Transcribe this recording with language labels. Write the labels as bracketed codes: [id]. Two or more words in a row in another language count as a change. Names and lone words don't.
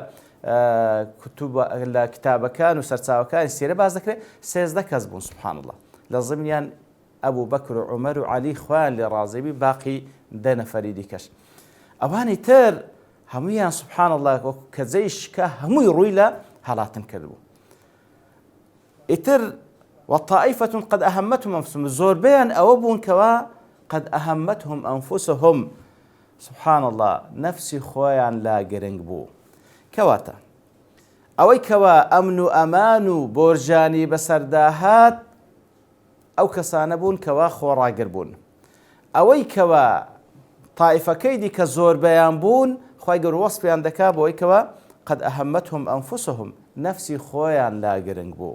[ckb] لە کتابەکان و سەرچاوەکانی سیرە باز دەکرێت 13 کەس بوون [ar] سبحان الله [ckb] لە ضمنیان ئەبوو بەکر و عومەر و عەلی خوایان لێ ڕازیبی باقی 10 نەفەری دیکەش ئەوانی تر هەموویان [ar] سبحان الله [ckb] کە جەیشکە هەمووی ڕووی لە هەڵاتن کردبوو. ئیتر [ar] وطائفة قد أهمتهم أنفسهم [ckb] زۆربەیان ئەوە بوون کەوا [ar] قد أهمتهم أنفسهم [ckb] سبحان الله نفسی خۆیان لا گرنگ بوو کەواتە ئەوەی کەوا ئەمن و ئەمان و بۆرژانی بەسەرداهات ئەو کەسانە بوون کەوا خۆڕاگر بوون ئەوەی کەوا تائیفەکەی دیکە زۆربەیان بوون خوای گەورە وەسفیان دەکا بۆ ئەوەی کەوا [ar] قد ئەهەمەتهم ئەنفوسهم [ckb] نفسی خۆیان لا گرنگ